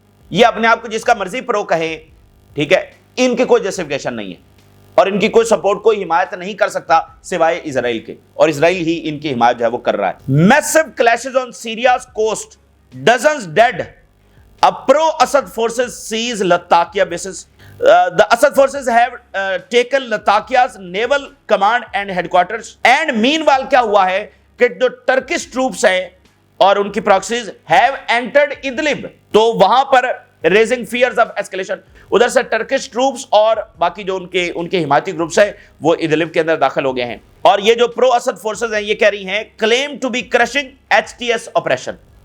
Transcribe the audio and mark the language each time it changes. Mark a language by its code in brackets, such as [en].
[ur] یہ اپنے آپ کو جس کا مرضی پرو کہیں، ٹھیک ہے، ان کی کوئی جسٹیفیکیشن نہیں ہے، اور ان کی کوئی سپورٹ، کوئی حمایت نہیں کر سکتا سوائے اسرائیل کے، اور اسرائیل ہی ان کی حمایت جو ہے وہ کر رہا ہے۔ [en] Massive clashes on Syria's coast, dozens dead. Pro-Assad forces seize Latakia bases. The Assad forces have taken Latakia's naval command and headquarters. And meanwhile [ur] کیا ہوا ہے کہ جو ٹرکش ٹروپس ہیں اور ان کی پراکسیز [en] have entered Idlib, [ur] تو وہاں پر [en] raising fears of escalation، [ur] ادھر سے ٹرکش ٹروپس اور باقی جو ان کے حمایتی گروپس ہیں وہ ادلب کے اندر داخل ہو گئے ہیں، اور یہ جو پرو اسد فورسز ہیں یہ کہہ رہی ہیں [en] claim to be crushing HTS operation،